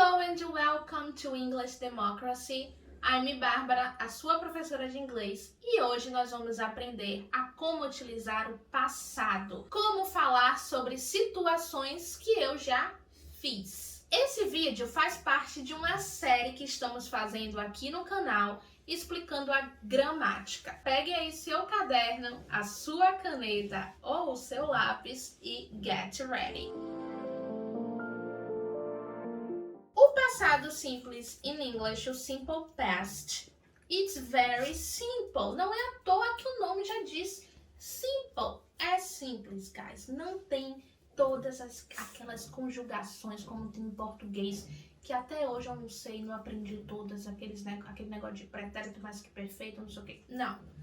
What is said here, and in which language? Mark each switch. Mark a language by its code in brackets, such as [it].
[en] and welcome to English Democracy. I'm [pt] Bárbara, a sua professora de inglês, e hoje nós vamos aprender a como utilizar o passado, como falar sobre situações que eu já fiz. Esse vídeo faz parte de uma série que estamos fazendo aqui no canal, explicando a gramática. Pegue aí seu caderno, a sua caneta ou o seu lápis e [en] get ready. [pt] O passado simples [en] in English, [pt] o simple past, [en] it's very simple. [pt] Não é à toa que o nome já diz simple. É simples, [en] guys. [pt] Não tem todas aquelas conjugações como tem em português, que até hoje eu não sei, não aprendi todas, aquele negócio de pretérito mais que perfeito, não sei o quê. Não.